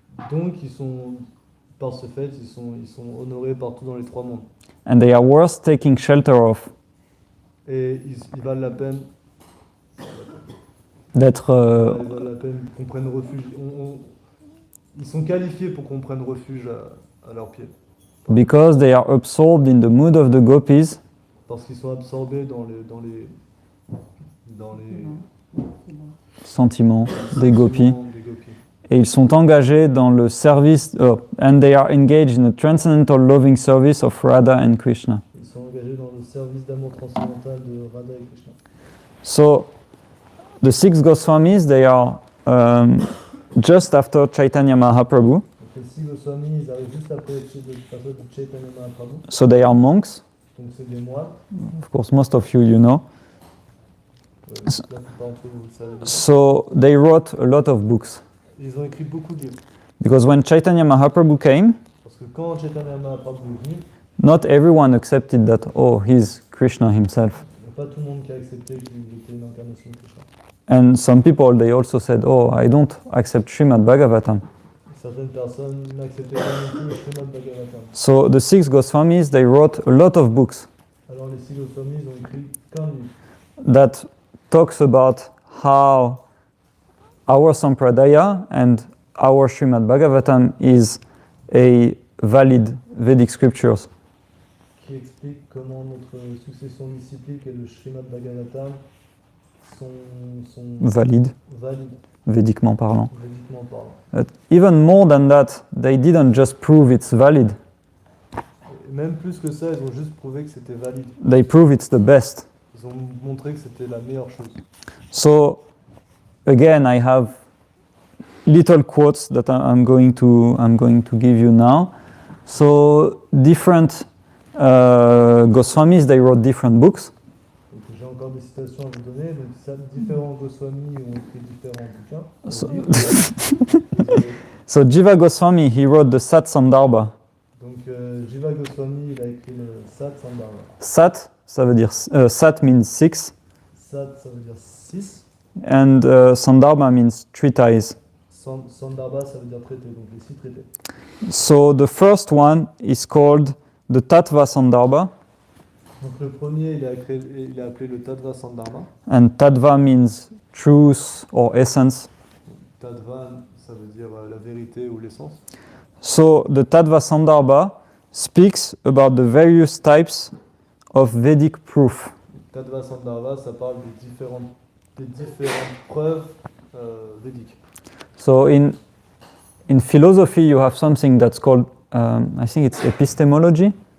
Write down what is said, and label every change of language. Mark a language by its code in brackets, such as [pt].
[fr] Donc ils sont, par ce fait, ils sont honorés partout dans les 3 mondes. [en] And they are worth taking shelter of. [fr] Et ils valent la peine, D'être ils valent la peine qu'on prenne refuge. Ils sont qualifiés pour qu'on prenne refuge à leurs pieds. [en] because they are absorbed in the mood of the gopis [fr] Parce qu'ils sont absorbés dans les sentiments des gopis sentiments des gopis. et ils sont engagés dans le service [en] and they are engaged in the transcendental loving service of Radha and Krishna. [fr] Ils sont engagés dans le service d'amour transcendantal de Radha et Krishna. [en] So the 6 Goswamis, they are just after Chaitanya Mahaprabhu. [fr] Donc les 6 Goswamis, ils arrivent juste après le passage de Chaitanya Mahaprabhu. [en] So they are monks. [fr] Donc c'est des moines. [en] Of course, most of you know. [fr] La plupart d'entre vous le savez. [en] So they wrote a lot of books. [fr] Ils ont écrit beaucoup de livres. [en] Because when Chaitanya Mahaprabhu came, [fr] Parce que quand Chaitanya Mahaprabhu est venu, [en] not everyone accepted that, oh, he's Krishna himself. [fr] il n'y a pas tout le monde qui a accepté qu'il était une incarnation de Krishna. [en] And some people, they also said, oh, I don't accept Srimad Bhagavatam. [fr] Certaines personnes n'acceptaient pas non plus le Srimad Bhagavatam. [en] So the 6 Goswamis, they wrote a lot of books [fr] Alors les 6 Goswamis ont écrit qu'un livre [en] that talks about how our Sampradaya and our Srimad Bhagavatam is a valid Vedic scriptures. [fr] qui explique comment notre succession disciplique et le Srimad Bhagavatam sont [en] Valid, [fr] valides, védiquement parlant. védiquement parlant. [en] But even more than that, they didn't just prove it's valid, [fr] Et même plus que ça, ils ont juste prouvé que c'était valide. [en] they prove it's the best. [fr] Ils ont montré que c'était la meilleure chose. [en] So again, I have little quotes that I'm going to give you now. So different Goswamis, they wrote different books. [fr] Donc j'ai encore des citations à vous donner. Donc différents Goswamis ont écrit différents bouquins. [en] So, [fr] livres. [en] So Jiva Goswami, he wrote the Sat Sandarbha. [fr] Donc Jiva Goswami, il a écrit le Sat Sandarbha. Sat, ça veut dire, [en] Sat means 6, [fr] Sat, ça veut dire 6. [en] and Sandarbha means treatise. [fr] Sandarbha, ça veut dire traité, donc les 6 traités. [en] So the first one is called the Tattva Sandarbha, [fr] Donc le premier, il a appelé le Tattva Sandarbha. [en] and Tattva means truth or essence. [fr] Tattva, ça veut dire la vérité ou l'essence. [en] So the Tattva Sandarbha speaks about the various types of Vedic proof. [fr] Tattva Sandarbha, ça parle des différentes preuves védiques. [en] So in philosophy, you have something that's called, I think it's epistemology.